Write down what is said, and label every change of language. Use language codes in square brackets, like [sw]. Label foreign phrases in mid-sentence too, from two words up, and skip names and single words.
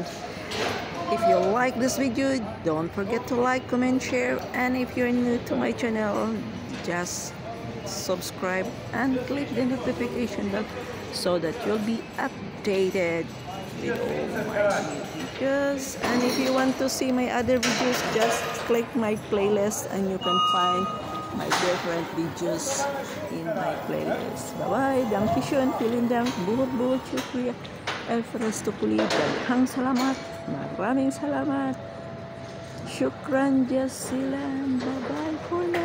[en] If you like this video, don't forget to like, comment, share, and if you're new to my channel, just subscribe and click the notification bell so that you'll be updated with all my new videos. And if you want to see my other videos, just click my playlist and you can find my different videos in my playlist. Bye bye. [de] Dankeschön, vielen Dank, [hi] बहुत-बहुत शुक्रिया. [ceb] Everesto Puli, daghang salamat, [tl] maraming salamat. [ar] شكرا جزيلا, [en] bye bye po.